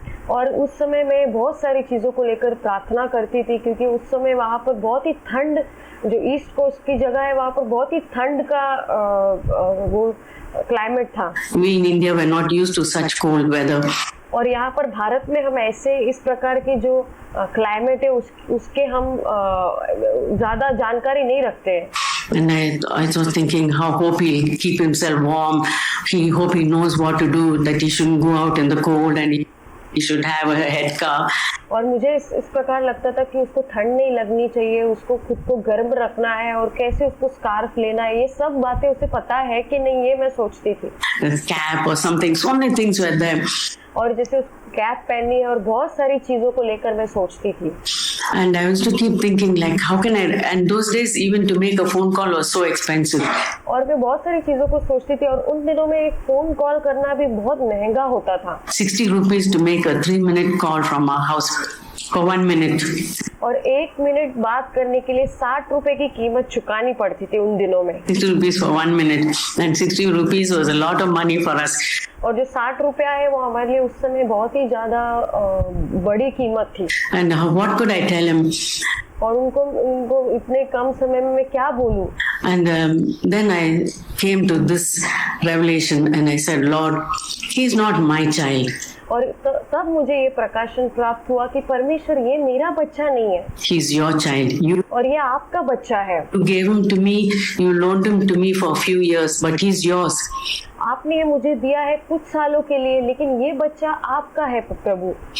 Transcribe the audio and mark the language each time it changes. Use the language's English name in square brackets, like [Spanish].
[Hindi] और उस समय मैं बहुत सारी चीजों को लेकर प्रार्थना करती थी, क्योंकि उस समय वहाँ पर बहुत ही ठंड, जो ईस्ट कोस्ट की जगह है वहाँ पर बहुत ही ठंड का वो क्लाइमेट था. [English] We in India were not used to such cold weather. [Hindi] और यहाँ पर भारत में हम ऐसे इस प्रकार के जो क्लाइमेट है उसके हम ज्यादा जानकारी नहीं रखते. [English] And I was thinking how hope he'll keep himself warm. Hope he knows what to do, that he shouldn't go out in the cold and he should have a headcar. [Hindi] और मुझे इस प्रकार लगता था कि उसको ठंड नहीं लगनी चाहिए, उसको खुद को गर्म रखना है और कैसे उसको स्कार्फ लेना है, ये सब बातें उसे पता है कि नहीं, ये मैं सोचती थी. [English] Cap or something, so many things were there. [Hindi] और जैसे उसको कैप पहननी है और बहुत सारी चीजों को लेकर मैं सोचती थी. [English] And I used to keep thinking like how can I, and those days even to make a phone call was so expensive. [Hindi] और मैं बहुत सारी चीजों को सोचती थी और उन दिनों में एक फोन कॉल करना भी बहुत महंगा होता था. [English] 60 rupees to make a 3-minute call from our house for 1 minute. [Hindi] और 1 मिनट बात करने के लिए 60 रुपए की कीमत चुकानी पड़ती थी उन दिनों में. [English] 60 rupees for 1 minute and 60 rupees was a lot of money for us. [Hindi] और जो 60 रुपया है वो हमारे लिए उस समय बहुत ही ज्यादा बड़ी कीमत थी. [English] And what could I tell him? [Hindi] और उनको इतने कम समय में मैं क्या बोलूं? [English] And then I came to this revelation and I said, Lord, he's not my child. [Hindi] और तब मुझे ये प्रकाशन प्राप्त हुआ कि परमेश्वर, ये मेरा बच्चा नहीं है. [English] He's your child. [Hindi] और ये आपका बच्चा है. [English] You gave him to me, you loaned him to me for a few years, but he's yours. [Hindi] आपने ये मुझे दिया है कुछ सालों के लिए, लेकिन ये बच्चा आपका है प्रभु.